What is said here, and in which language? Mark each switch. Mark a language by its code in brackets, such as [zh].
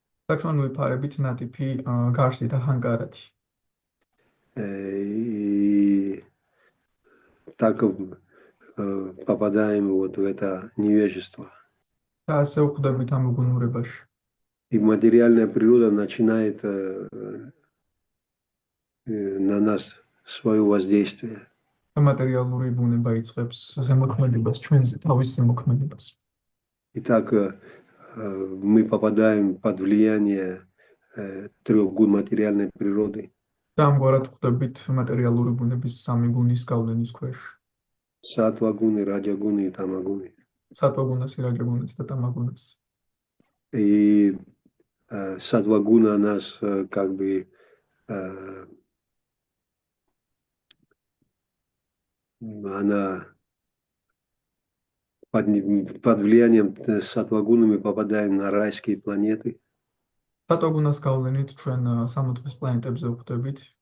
[ka] და ჩვენ ვიფარებით ნატიფი გარსით ახანკარათი. [ru] И так попадаем вот в это невежество. [ka] და ასე ვხვდებით ამ უგუნურებაში. [ru] И материальная природа начинает на нас свое воздействие. [ka] Материалური ბუნება იწყებს ზემოქმედებას, ჩვენზე თავის ზემოქმედებას. [ru] Итак, мы попадаем под влияние трех гун материальной природы. [ka] და ამგვარად ხვდებით მატერიალური ბუნების სამი გუნის გავლენის ქვეშ. [ru] Сатва-гуны, раджа-гуны и тама-гуны. [ka] სატვაგუნას, ირაჯაგუნას და ტამაგუნას. [ru] И сатва-гуна нас как бы она под влиянием сатва-гуны мы попадаем на райские планеты. [ka] სატვაგუნას გავლენით ჩვენ სამოთხის პლანეტებზე ვხვდებით.